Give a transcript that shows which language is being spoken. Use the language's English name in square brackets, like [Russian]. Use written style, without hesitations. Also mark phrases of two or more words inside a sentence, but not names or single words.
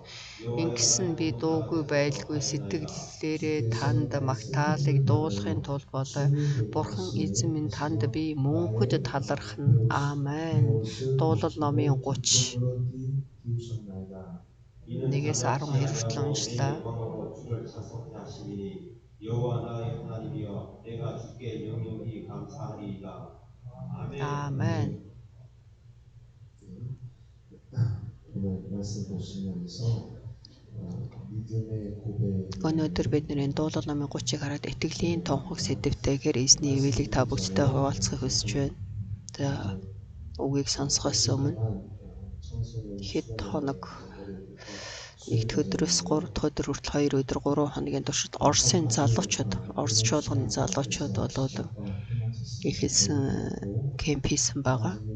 [Mongolian] Ингэсэн би дуугүй байлгүй сэтгэлээрээ танд магтаалыг дуулахын тулд болоо. Бурхан эзэн минь танд би мөнхөд талархна. Аамен. Дуулал номын 30 1-ээс 12 хүртэл уншлаа. [Korean] 여호와 나의 하나님이여 내가 주께 영영히 감사하리이다. 아멘. [Mongolian] Өнөөдөр бид нэрийн дуулал номын 30-ыг хараад итгэлийн тунхаг сэдвтэйгээр эзний ивэлийг та бүгдтэй хуваалцахыг хүсэж байна. За үгийг сонсохоос өмнө хэд хоног нэгд өдрөөс 3 дахь өдөр хүртэл 2 өдөр 3 хоногийн туршид Орсын залуучууд, Орос чуулганы залуучууд болоод ихэлсэн кемп хийсэн байгаа.